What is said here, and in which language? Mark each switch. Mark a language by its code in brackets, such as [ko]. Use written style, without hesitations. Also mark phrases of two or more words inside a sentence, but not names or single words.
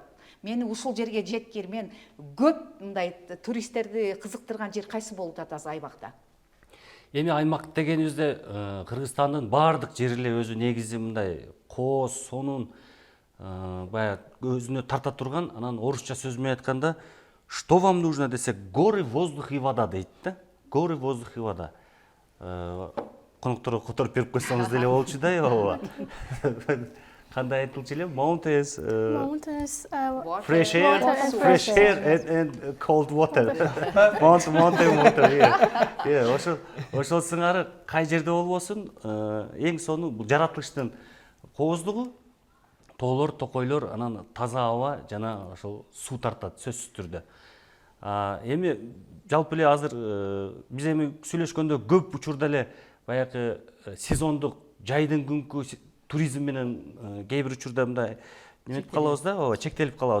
[ky] Мени ушул жерге жеткир, мен көп мындай туристтерди кызыктырган жер кайсы болуп атат азыр Айбакта? Эми аймак дегенибизде Кыргызстандын баардык жери эле өзү негизи мындай кооз, сонун баягы өзүнө тарта турган, анан орусча сөз менен айтканда, [ru] что вам нужно десе, горы, воздух и вода [ky] дейт да. [ru] Горы, воздух и вода. [ky] Конокторго которуп берип койсоңуз деле болчу да, ооба. Кандай айтылчу эле? [en] Mountains, Mountains, fresh air, water, fresh air and cold water. Mountain water, yeah. [ky] Ошол сыңары кай жерде болбосун, эң сонун бул жаратылыштын кооздугу, тоолор, токойлор, анан таза аба жана ошол суу тартат сөзсүз түрдө. Эми жалпы эле азыр биз эми сүйлөшкөндө көп учурда эле баягы сезондук жайдын күнкү туризм менен кээ бир учурда мындай неметип калабыз да, ооба, чектелип калабыз.